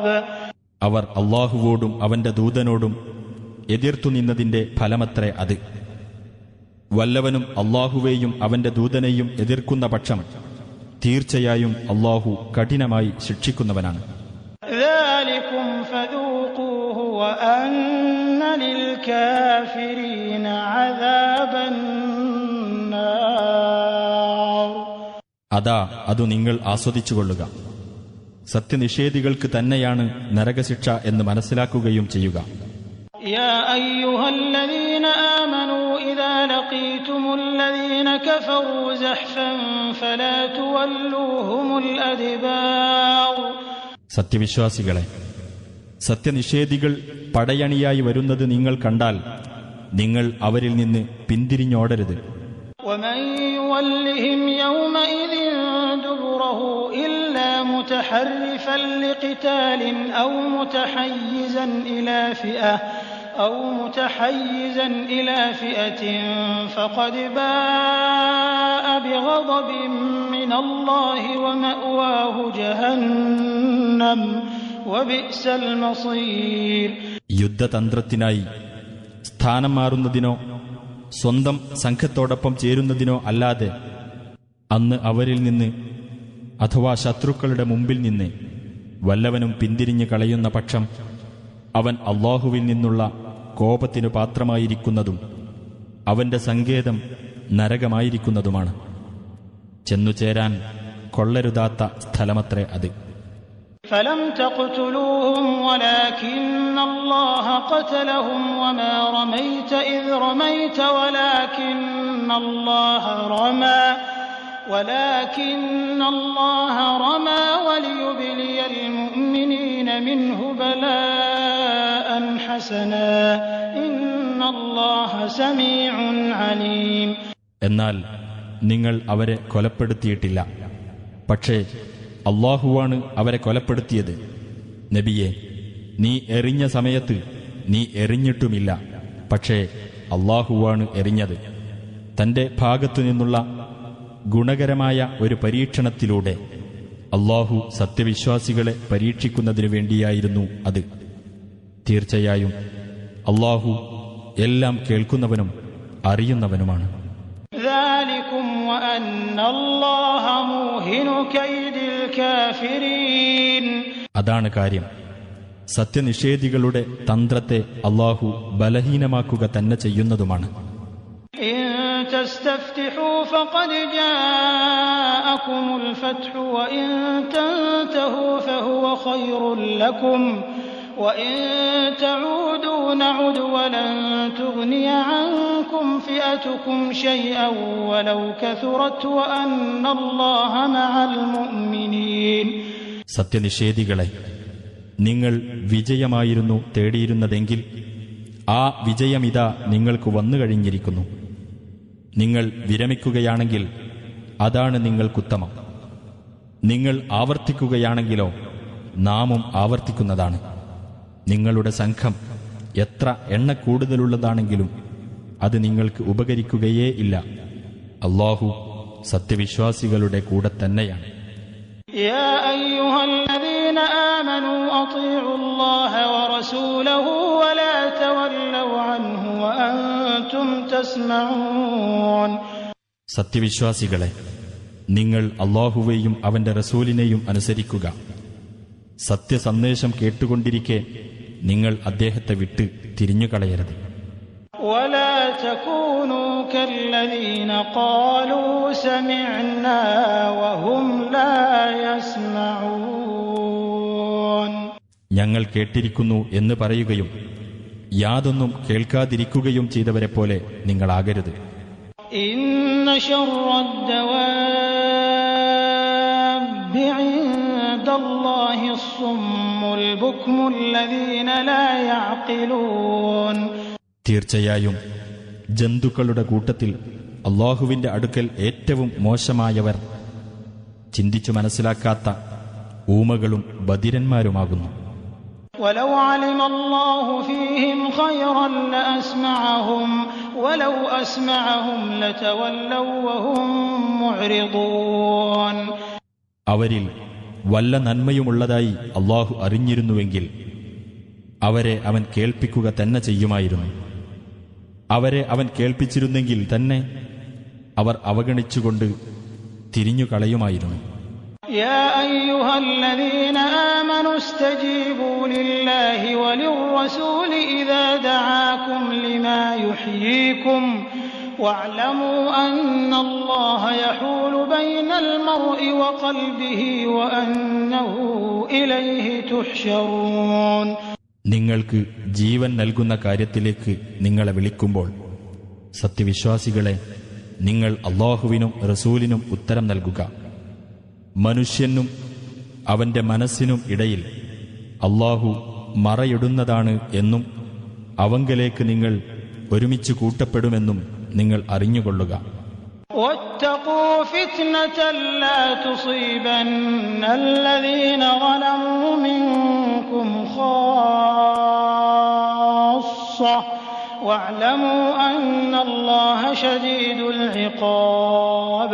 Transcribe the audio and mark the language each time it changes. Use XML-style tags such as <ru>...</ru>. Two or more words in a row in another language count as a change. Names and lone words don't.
<ml>അവർ അല്ലാഹുവോടും അവന്റെ ദൂതനോടും എതിർത്തു നിന്നതിന്റെ ഫലമത്രേ അത്. വല്ലവനും അല്ലാഹുവേയും അവന്റെ ദൂതനെയും എതിർക്കുന്ന പക്ഷം തീർച്ചയായും അല്ലാഹു കഠിനമായി ശിക്ഷിക്കുന്നവനാണ്.</ml> <ar>ذلكم فذوقوه وأن للكافرين عذاب النار.</ar> <ml>അതാ അതു നിങ്ങൾ ആസ്വദിച്ചുകൊള്ളുക. സത്യനിഷേധികൾക്ക് തന്നെയാണ് നരകശിക്ഷ എന്ന് മനസ്സിലാക്കുകയും ചെയ്യുക.</ml> <ar>يا أيها الذين آمنوا إذا لقيتم الذين كفروا زحفا فلا تولوهم الأدبار.</ar> <ml>സത്യവിശ്വാസികളെ, സത്യനിഷേധികൾ പടയണിയായി വരുന്നത് നിങ്ങൾ കണ്ടാൽ നിങ്ങൾ അവരിൽ നിന്ന് പിന്തിരിഞ്ഞോടരുത്.</ml> <ar>ومن يولهم يومئذ دبره إلا متحرفا لقتال أو متحيزا إلى فئة فقد باء بغضب من الله ومأواه جهنم وبئس المصير.</ar> <ml>യുദ്ധതന്ത്രത്തിനായി സ്ഥാനം മാറുന്നതിനോ സ്വന്തം സംഘത്തോടൊപ്പം ചേരുന്നതിനോ അല്ലാതെ അന്ന് അവരിൽ നിന്ന് അഥവാ ശത്രുക്കളുടെ മുമ്പിൽ നിന്ന് വല്ലവനും പിന്തിരിഞ്ഞു കളയുന്ന പക്ഷം അവൻ അല്ലാഹുവിൽ നിന്നുള്ള കോപത്തിനു പാത്രമായിരിക്കുന്നതും അവന്റെ സങ്കേതം നരകമായിരിക്കുന്നതുമാണ്. ചെന്നുചേരാൻ കൊള്ളരുതാത്ത സ്ഥലമത്രേ അത്.</ml> <ar>فلم تقتلوهم ولكن الله قتلهم وما رميت إذ رميت ولكن الله رمى وليبلي المؤمنين منه بلاء حسنا إن الله سميع عليم.</ar> <ml>എന്നാൽ നിങ്ങൾ അവരെ കൊലപ്പെടുത്തിയിട്ടില്ല. പക്ഷേ അല്ലാഹുവാണ് അവരെ കൊലപ്പെടുത്തിയത്. നബിയെ, നീ എറിഞ്ഞ സമയത്ത് നീ എറിഞ്ഞിട്ടുമില്ല, പക്ഷേ അല്ലാഹുവാണ് എറിഞ്ഞത്. തന്റെ ഭാഗത്തുനിന്നുള്ള ഗുണകരമായ ഒരു പരീക്ഷണത്തിലൂടെ അല്ലാഹു സത്യവിശ്വാസികളെ പരീക്ഷിക്കുന്നതിനു വേണ്ടിയായിരുന്നു അത്. തീർച്ചയായും അല്ലാഹു എല്ലാം കേൾക്കുന്നവനും അറിയുന്നവനുമാണ്.</ml> <ar>ذلكم وأن الله موهن كيد الكافرين.</ar> <ml>അതാണ് കാര്യം. സത്യനിഷേധികളുടെ തന്ത്രത്തെ അല്ലാഹു ബലഹീനമാക്കുക തന്നെ ചെയ്യുന്നതുമാണ്.</ml> <ar>إن تستفتحوا فقد جاءكم الفتح وإن تنتهوا فهو خير لكم وإن تعودوا نعد ولن تغني عنكم فئتكم شيئا ولو كثرت وأن الله مع المؤمنين.</ar> <ml>സത്യനിഷേധികളെ, നിങ്ങൾ വിജയമായിരുന്നു തേടിയിരുന്നതെങ്കിൽ ആ വിജയമിതാ നിങ്ങൾക്ക് വന്നു കഴിഞ്ഞിരിക്കുന്നു. നിങ്ങൾ വിരമിക്കുകയാണെങ്കിൽ അതാണ് നിങ്ങൾക്കുത്തമം. നിങ്ങൾ ആവർത്തിക്കുകയാണെങ്കിലോ നാമും ആവർത്തിക്കുന്നതാണ്. നിങ്ങളുടെ സംഘം എത്ര എണ്ണ കൂടുതലുള്ളതാണെങ്കിലും അത് നിങ്ങൾക്ക് ഉപകരിക്കുകയേ ഇല്ല. അല്ലാഹു സത്യവിശ്വാസികളുടെ കൂടെ തന്നെയാണ്.</ml> <ar>يا أيها الذين آمنوا أطيعوا الله ورسوله ولا تولوا عنه وأنتم تسمعون.</ar> <ml>സത്യവിശ്വാസികളെ, നിങ്ങൾ അല്ലാഹുവേയും അവന്റെ റസൂലിനെയും അനുസരിക്കുക. സത്യസന്ദേശം കേട്ടുകൊണ്ടിരിക്കെ നിങ്ങൾ അദ്ദേഹത്തെ വിട്ട് തിരിഞ്ഞുകളയരുത്.</ml> <ar>ولا تكونوا كالذين قالوا سمعنا وهم لا يسمعون.</ar> <ml>ഞങ്ങൾ കേട്ടിരിക്കുന്നു എന്ന് പറയുകയും യാതൊന്നും കേൾക്കാതിരിക്കുകയും ചെയ്തവരെ പോലെ നിങ്ങളാകരുത്.</ml> <ar>إن شر الدواب عند الله الصم البكم الذين لا يعقلون.</ar> <ml>തീർച്ചയായും ജന്തുക്കളുടെ കൂട്ടത്തിൽ അല്ലാഹുവിന്റെ അടുക്കൽ ഏറ്റവും മോശമായവർ ചിന്തിച്ചു മനസ്സിലാക്കാത്ത ഊമകളും ബധിരന്മാരുമാകുന്നു.</ml> <ar>ولو علم الله فيهم خيرا لأسمعهم ولو أسمعهم لتولوا وهم معرضون.</ar> <ml>അവരിൽ വല്ല നന്മയുമുള്ളതായി അല്ലാഹു അറിഞ്ഞിരുന്നുവെങ്കിൽ അവരെ അവൻ കേൾപ്പിക്കുക തന്നെ ചെയ്യുമായിരുന്നു. അവരെ അവൻ കേൾപ്പിച്ചിരുന്നെങ്കിൽ തന്നെ അവർ അവഗണിച്ചുകൊണ്ട് തിരിഞ്ഞുകളയുമായിരുന്നു.</ml> <ar>يا أيها الذين آمنوا استجيبوا لله وللرسول إذا دعاكم لما يحييكم واعلموا أن الله يحول بين المرء وقلبه وأنه إليه تحشرون.</ar> <ml>നിങ്ങൾക്ക് ജീവൻ നൽകുന്ന കാര്യത്തിലേക്ക് നിങ്ങളെ വിളിക്കുമ്പോൾ സത്യവിശ്വാസികളെ, നിങ്ങൾ അല്ലാഹുവിനും റസൂലിനും ഉത്തരം നൽകുക. മനുഷ്യനും അവന്റെ മനസ്സിനും ഇടയിൽ അല്ലാഹു മറയിടുന്നതാണ് എന്നും അവങ്കലേക്ക് നിങ്ങൾ ഒരുമിച്ച് കൂട്ടപ്പെടുമെന്നും നിങ്ങൾ അറിഞ്ഞുകൊള്ളുക.</ml> <ar>واتقوا فتنة لا تصيبن الذين ظلموا منكم خاصة واعلموا أن الله شديد العقاب.</ar>